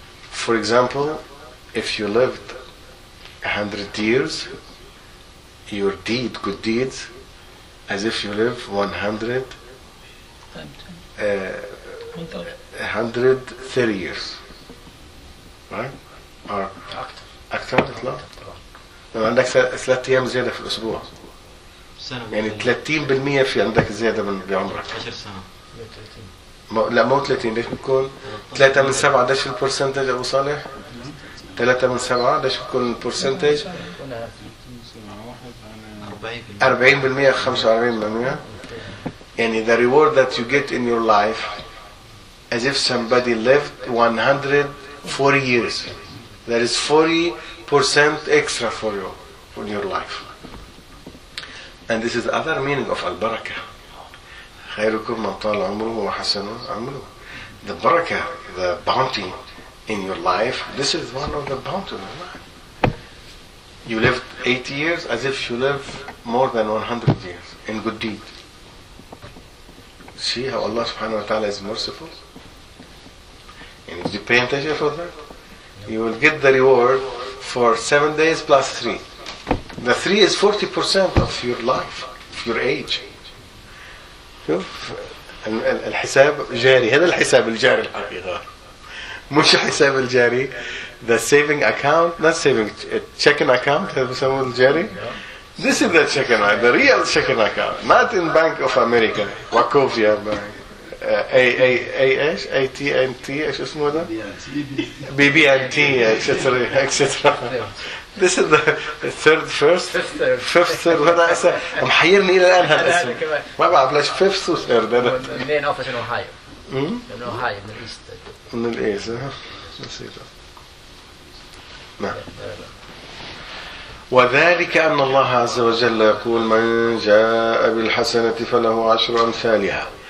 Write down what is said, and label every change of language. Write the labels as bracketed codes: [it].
[en] For example, if you lived 100 years, your deed, good deeds, as if you live 130 years, right? [ar] Or أكثر من 3 لو عندك 3 أيام زيادة في الأسبوع سنة يعني 30% في عندك زيادة من بعمرك 10 سنة. لا مو 30 ليش بيكون 3 من 7 داش البرسنتج أبو صالح 3 من 7 داش بيكون البرسنتج 40% 45% يعني [en] the reward that you get in your life as if somebody lived 140 years That is 40% extra for you in your life. And this is the other meaning of al-barakah. [ar] خَيْرُكُمْ مَنْ طَالَ عُمْرُهُ وَحَسَنُهُ عُمْرُهُ. [en] The barakah, the bounty in your life, this is one of the bounties of life. You lived 80 years as if you live more than 100 years in good deed. See how Allah subhanahu wa ta'ala is merciful? And if you pay attention for that, you will get the reward for 7 days plus three. The three is 40% of your life, of your age. [ar] الحساب جاري. هذا الحساب الجاري الحقيقة. مش حساب الجاري. [en] The saving account, not saving, checking account. [ar] هذا بسموه الجاري. [en] This is the checking account, the real checking account. Not in Bank of America, Wachovia Bank. AT&T, [ar] ايش اسمه ده؟ [en] BB&T, etc. This is the third, first, fifth, third. What I say? I'm hiring me [ar] الآن هذا اسم. ما بعرف ليش [en] fifth or third. The main office in Ohio. In Ohio, in the east. In the [ar] وذلك أن الله عز وجل يقول من جاء بالحسنة فله عشر أمثالها.